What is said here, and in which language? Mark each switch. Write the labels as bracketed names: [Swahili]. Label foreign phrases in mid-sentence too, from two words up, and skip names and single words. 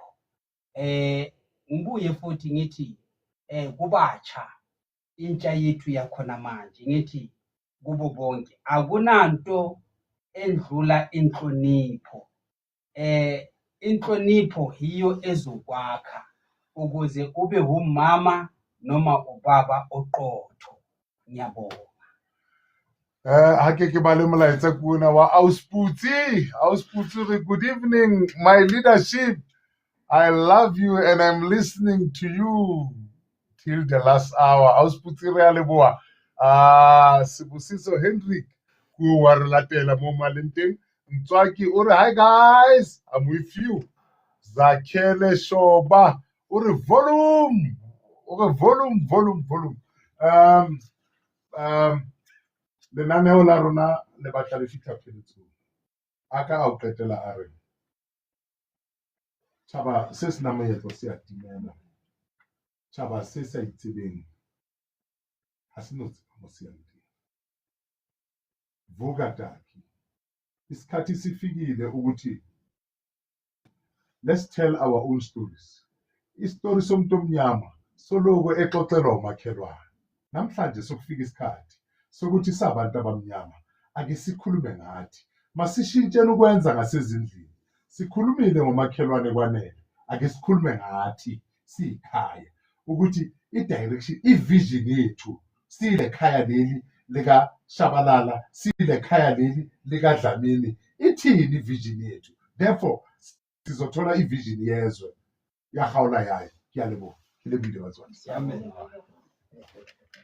[Zulu] Ngibuye futhi ngithi kubatsha intsha yethu yakhona manje ngithi kubo bonke akunanto endlula inhlonipho. Inhlonipho hiyo ezokwakha ukuze ube umama noma ubaba oqotho. Ngiyabonga. [Southern Sotho] Hake ke ba le molaetsa kuna wa Ausputsi re, [English] good evening my leadership, I love you and I'm listening to you till the last hour. [Southern Sotho] Ausputsi re a leboha. Sibusiso Hendrik ku wa re latela mo maleng teng. Ntswaki o re, [English] hi guys, I'm with you. [Southern Sotho] Zakhele Shoba o re volume. Lenaneo la rona le batla le fitlha pheletsong. A ka a o qetela a re tjhaba se se na moetlo se a timela. Tjhaba se sa itsebeng ha se no tseba mo se yang teng. [Zulu] Vuka Taki, isikhathi sifikile ukuthi [English] let's tell our own stories. [Zulu] Isitori somuntu omnyama soloko exoxelwa umakhelwane. Namhlanje sokufika isikhathi sokuthi sabantu abamnyama ake sikhulume ngathi. Masishintsheni ukwenza ngasezindlini. Sikhulumile ngomakhelwane kwanele. Ake sikhulume ngathi siyikhaya ukuthi i-direction, i-vision yethu sile khaya leli lika Shabalala, sile khaya leli lika Dlamini. Ithini i-vision yethu? Therefore sizothola i-vision yezwe ya Gaola yayo. [Southern Sotho] Ke a leboha. Ke lebile batswadi. Amen.